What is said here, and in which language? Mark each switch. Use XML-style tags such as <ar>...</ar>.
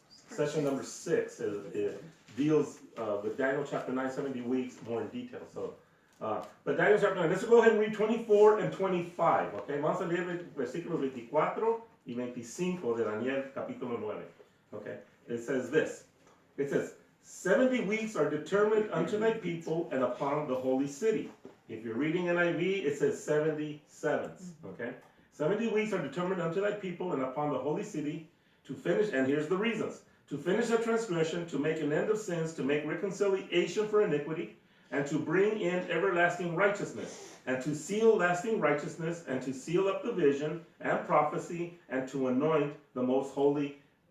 <en>Session number 6. It deals with Daniel chapter 9, 70 weeks, more in detail. So, but Daniel chapter 9, let's go ahead and read 24 and 25.</en> <es>Okay, vamos a leer versículos 24 y 25 de Daniel capítulo 9.</es> <en>Okay, it says this. It says, 70 weeks are determined unto thy people and upon the holy city. If you're reading NIV, it says 70 sevens. Okay, 70 weeks are determined unto thy people and upon the holy city to finish, and here's the reasons. To finish a transgression, to make an end of sins, to make reconciliation for iniquity, and to bring in everlasting righteousness, and to seal lasting righteousness, and to seal up the vision and prophecy, and to anoint the most holy.</en>